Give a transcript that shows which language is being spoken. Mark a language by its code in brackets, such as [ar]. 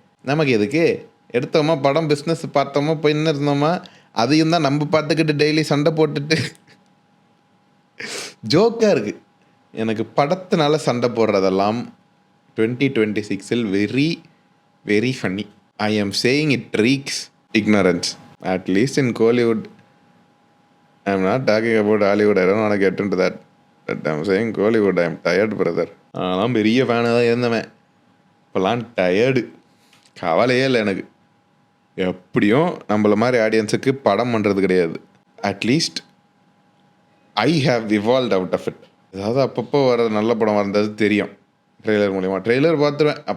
[ta] நமக்கு எதுக்கு, எடுத்தோமா படம் பிஸ்னஸ் பார்த்தோமா போயின்னு இருந்தோமா, அதையும் தான் நம்ம பார்த்துக்கிட்டு டெய்லி சண்டை போட்டுட்டு ஜோக்காக இருக்குது. எனக்கு படத்தினால சண்டை போடுறதெல்லாம் 2026 [en] Very very funny. I am saying it reeks ignorance. At least in Kollywood, I am not talking about Hollywood. I don't want to get into that. But I am saying Kollywood, I am tired, brother. [ta] அதெல்லாம் பெரிய ஃபேனாக தான் இருந்தவன். இப்போல்லாம் tired. கவலையே இல்லை எனக்கு. எப்படியும் நம்மள மாதிரி ஆடியன்ஸுக்கு படம் பண்ணுறது கிடையாது. [en] At least I have evolve out of it. [ta] அதாவது அப்பப்போ வர நல்ல படம் வந்தது தெரியும் ட்ரெய்லர் மூலிமா. ட்ரெய்லர் பார்த்துருவேன்.